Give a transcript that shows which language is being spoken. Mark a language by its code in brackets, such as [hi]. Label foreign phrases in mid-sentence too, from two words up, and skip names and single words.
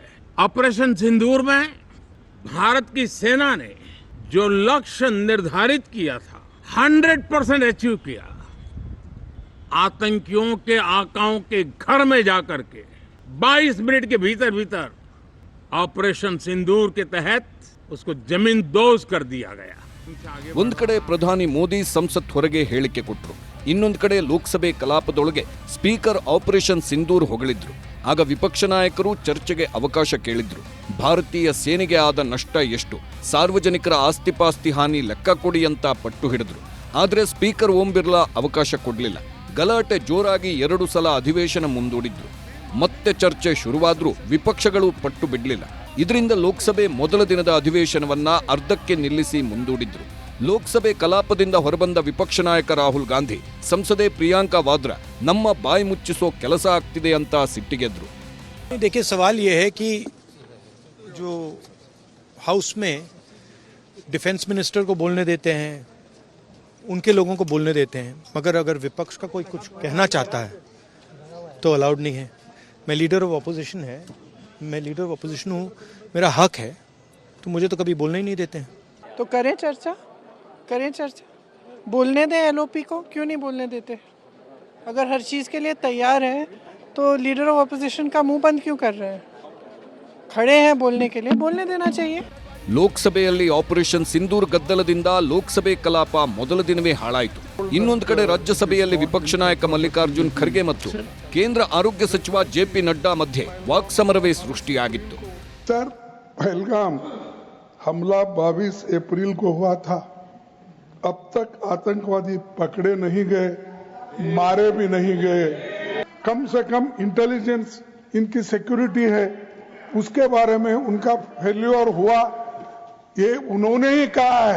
[hi] ऑपरेशन सिंदूर में भारत की सेना ने जो लक्ष्य निर्धारित किया था 100% अचीव किया. आतंकियों के आकाओं के घर में जाकर के 22 मिनट के भीतर भीतर ऑपरेशन सिंदूर के तहत उसको जमीन दोज कर दिया गया. [kn] ಒಂದ್ ಕಡೆ ಪ್ರಧಾನಿ ಮೋದಿ ಸಂಸತ್ ಹೊರಗೆ ಹೇಳಿಕೆ ಕೊಟ್ಟರು, ಇನ್ನೊಂದು ಕಡೆ ಲೋಕಸಭೆ ಕಲಾಪದೊಳಗೆ ಸ್ಪೀಕರ್ ಆಪರೇಷನ್ ಸಿಂಧೂರ್ ಹೊಗಳಿದ್ರು. ಆಗ ವಿಪಕ್ಷ ನಾಯಕರು ಚರ್ಚೆಗೆ ಅವಕಾಶ ಕೇಳಿದ್ರು. ಭಾರತೀಯ ಸೇನೆಗೆ ಆದ ನಷ್ಟ ಎಷ್ಟು, ಸಾರ್ವಜನಿಕರ ಆಸ್ತಿಪಾಸ್ತಿ ಹಾನಿ ಲೆಕ್ಕ ಕೊಡಿ ಅಂತ ಪಟ್ಟು ಹಿಡಿದ್ರು. ಆದ್ರೆ ಸ್ಪೀಕರ್ ಓಂ ಬಿರ್ಲಾ ಅವಕಾಶ ಕೊಡಲಿಲ್ಲ. ಗಲಾಟೆ ಜೋರಾಗಿ 2 ಸಲ ಅಧಿವೇಶನ ಮುಂದೂಡಿದ್ರು. ಮತ್ತೆ ಚರ್ಚೆ ಶುರುವಾದ್ರೂ ವಿಪಕ್ಷಗಳು ಪಟ್ಟು ಬಿಡಲಿಲ್ಲ. ಇದರಿಂದ ಲೋಕಸಭೆ ಮೊದಲ ದಿನದ ಅಧಿವೇಶನವನ್ನ ಅರ್ಧಕ್ಕೆ ನಿಲ್ಲಿಸಿ ಮುಂದೂಡಿದ್ರು. ಲೋಕಸಭೆ ಕಲಾಪದಿಂದ ಹೊರಬಂದ ವಿಪಕ್ಷ ನಾಯಕ ರಾಹುಲ್ ಗಾಂಧಿ ಸಂಸದೆ ಪ್ರಿಯಾಂಕಾ ವಾದ್ರಾ ನಮ್ಮ ಬಾಯಿ ಮುಚ್ಚಿಸೋ ಕೆಲಸ ಆಗ್ತಿದೆ ಅಂತ ಸಿಟ್ಟಿಗೆದ್ರು. [hi] देखिए, सवाल ये है कि जो हाउस में [en] defence minister [hi] को बोलने देते हैं, उनके लोगों को बोलने देते हैं, मगर अगर विपक्ष का कोई कुछ कहना चाहता है तो अलाउड नहीं है. मैं [en] leader of opposition [hi] हूँ, मेरा हक है, तो मुझे तो कभी बोलने ही नहीं देते हैं. तो करें चर्चा, बोलने दें एलओपी को, क्यों नहीं बोलने देते? अगर हर चीज़ के लिए तैयार है तो [en] leader of opposition [hi] का मुंह बंद क्यों कर रहे हैं? खड़े हैं बोलने के लिए, बोलने देना चाहिए. [kn] ಲೋಕಸಭೆಯಲ್ಲಿ ಆಪರೇಷನ್ ಸಿಂಧೂರ್ ಗದ್ದಲದಿಂದ ಲೋಕಸಭೆ ಕಲಾಪ ಮೊದಲ ದಿನವೇ ಹಾಳಾಯಿತು. ಇನ್ನೊಂದು ಕಡೆ ರಾಜ್ಯಸಭೆಯಲ್ಲಿ ವಿಪಕ್ಷ ನಾಯಕ ಮಲ್ಲಿಕಾರ್ಜುನ್ ಖರ್ಗೆ ಮತ್ತು ಕೇಂದ್ರ ಆರೋಗ್ಯ ಸಚಿವ ಜೆಪಿ ನಡ್ಡಾ ಮಧ್ಯೆ ವಾಕ್ಸಮರವೇ ಸೃಷ್ಟಿಯಾಗಿತ್ತು. [hi] सर, पहलगाम हमला 22 अप्रैल को हुआ था. अब तक आतंकवादी पकड़े नहीं गए, मारे भी नहीं गए. कम से कम इंटेलिजेंस इनकी सिक्योरिटी है, उसके बारे में उनका फेल्योर हुआ, ये उन्होंने ही कहा है.